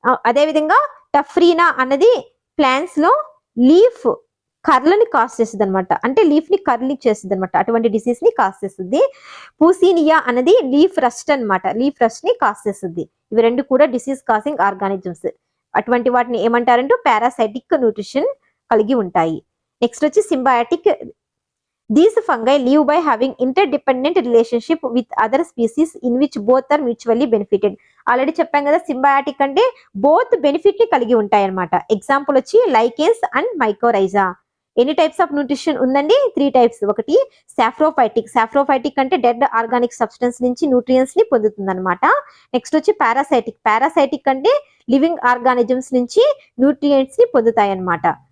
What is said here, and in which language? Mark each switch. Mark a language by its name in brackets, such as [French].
[Telugu] అదే విధంగా టఫ్రీనా అన్నది ప్లాంట్స్ లో లీఫ్ కర్లని కాజ్ చేస్తుంది అనమాట, అంటే లీఫ్ ని కర్లీ చేస్తుంది అనమాట, అటువంటి డిసీజ్ ని కాజ్ చేస్తుంది. పూసినియా అనేది లీఫ్ రస్ట్ అనమాట, లీఫ్ రస్ట్ ని కాజ్ చేస్తుంది. ఇవి రెండు కూడా డిసీజ్ కాజింగ్ ఆర్గానిజమ్స్. అటువంటి వాటిని ఏమంటారంటే పారాసైటిక్ న్యూట్రిషన్ కలిగి ఉంటాయి. నెక్స్ట్ వచ్చి symbiotic. [English] These fungi live by having interdependent relationship with other species in which both are mutually benefited. [Telugu] Already చెప్పాం కదా సింబయాటిక్ అంటే బోత్ బెనిఫిట్ ని కలిగి ఉంటాయి అనమాట. ఎగ్జాంపుల్ వచ్చి లైకెన్స్ అండ్ మైకోరైజా. ఎన్ని టైప్స్ ఆఫ్ న్యూట్రిషన్ ఉందండి? 3 టైప్స్. ఒకటి సాఫ్రోఫైటిక్ అంటే డెడ్ ఆర్గానిక్ సబ్స్టెన్స్ నుంచి న్యూట్రియంట్స్ ని పొందుతుంది అనమాట. నెక్స్ట్ వచ్చి పారాసైటిక్ అంటే లివింగ్ ఆర్గానిజమ్స్ నుంచి న్యూట్రియంట్స్ ని పొందుతాయి అనమాట.